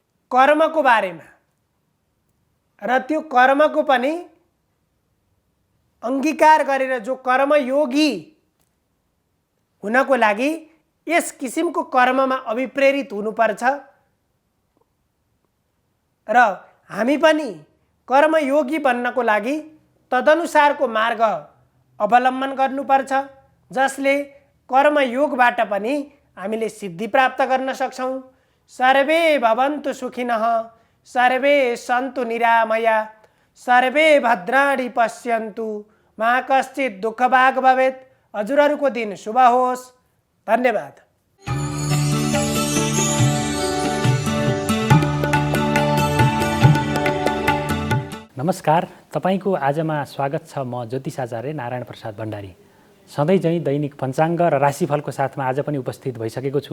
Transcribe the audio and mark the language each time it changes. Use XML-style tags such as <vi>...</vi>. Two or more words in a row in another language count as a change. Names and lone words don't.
<ne>कर्मको बारेमा र त्यो कर्मको पनि अंगीकार गरेर जो कर्मयोगी हुनको लागि यस किसिमको कर्ममा अभिप्रेरित हुनुपर्छ र हामी पनि कर्मयोगी बन्नको लागि तदनुसारको मार्ग अवलम्बन गर्नुपर्छ, जसले कर्मयोगबाट पनि हामीले सिद्धि प्राप्त गर्न सक्छौं।</ne> <sa>सर्वे भवन्तु सुखिनः, सर्वे सन्तु निरामया, सर्वे भद्राणि पश्यन्तु, मा कश्चित् दुःखभाग् भवेत्।</sa> <ne>हजुरहरूको दिन शुभ होस्। धन्यवाद। नमस्कार, तपाईको आजमा स्वागत छ। म ज्योतिषाचार्य नारायण प्रसाद भण्डारी सधैँ झैँ दैनिक पञ्चाङ्ग र राशिफलको साथमा आज पनि उपस्थित भइसकेको छु।</ne>